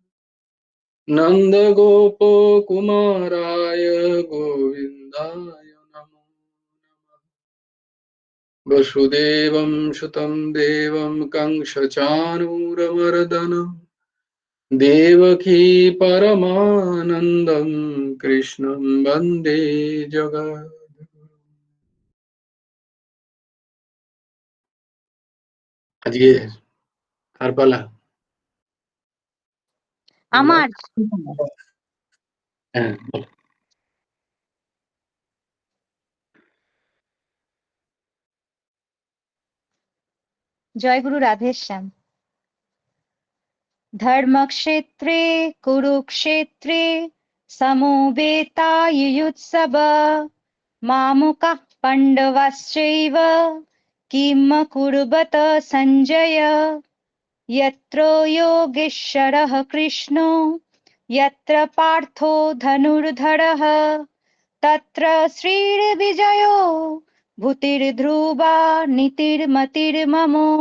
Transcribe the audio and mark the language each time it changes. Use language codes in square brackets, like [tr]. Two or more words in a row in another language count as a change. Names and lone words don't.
[sa] नन्दगोपकुमाराय गोविन्दाय नमो नमः वसुदेवं सुतं देवं कंसचाणूरमर्दनं देवकी परमानन्दं कृष्णं वन्दे जगद्गुरुं [bn] আজকে কার পালা? আমার হ্যাঁ জয় গুরু রাধেশ্যাম। [sa] ধর্মক্ষেত্রে কুরুক্ষেত্রে সমবেতাयुयुत्सव मामुकाः पाण्डवाश्चैव किम कुर्वत सञ्जय यत्र योगेश्वरः कृष्णो यत्र पार्थो धनुर्धरः तत्र श्रीर्विजयो भूतिर्ध्रुवा नीतिर्मतिर्मम